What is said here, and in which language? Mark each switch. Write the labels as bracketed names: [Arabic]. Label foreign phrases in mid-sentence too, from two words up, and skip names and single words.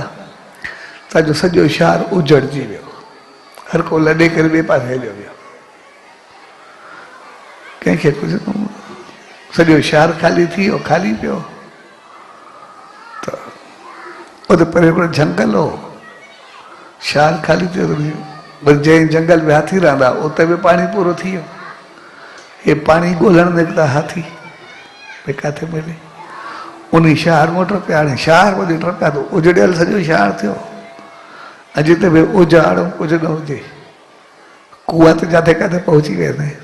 [Sindhi] तव्हांजो सॼो शहर उजड़जी वियो, हर को लॾे करे ॿिए पासे हलियो वियो, कंहिंखे कुझु न सॼो शहर खाली थी वियो, खाली पियो। त उते परे हिकिड़ो जंगल हो, शहर खाली थियो। वरी जंहिं जंगल में हाथी रहंदा उते बि पाणी पूरो थी वियो। हे पाणी ॻोल्हण निकिता हाथी, भई किथे मिले। उन शहर में टपिया। हाणे शहर में टपिया त उजड़ियल सॼो शहर थियो। अॼु त बि उजाड़ कुझु न हुजे, कुआ त जिते किथे पहुची वेंदा आहिनि।